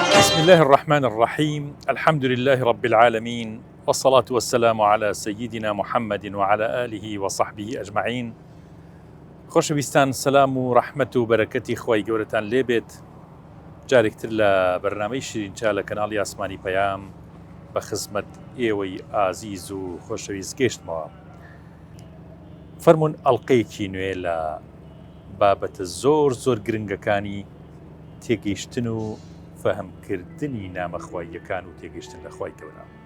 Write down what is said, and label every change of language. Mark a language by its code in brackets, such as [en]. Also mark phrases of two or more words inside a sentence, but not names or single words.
[ar] بسم الله الرحمن الرحيم. الحمد لله رب العالمين، والصلاة والسلام على سيدنا محمد وعلى آله وصحبه أجمعين. [ckb] خۆشەویستان، سەلام و ڕەحمەت و بەرەکەتی خۆی گەورەتان لێبێت. جارێکتر لە بەرنامەی شیرینچا لە کەناڵی ئاسمانی پەیام بە خزمەت ئێوەی ئازیز و خۆشەویست گەیشتمەوە. فەرموون ئەڵقەیەکی نوێ لە بابەتە زۆر گرنگەکانی تێگەیشتن و فەهمکردنی نامەخواییەکان و تێگەیشتن لە خوای گەورە.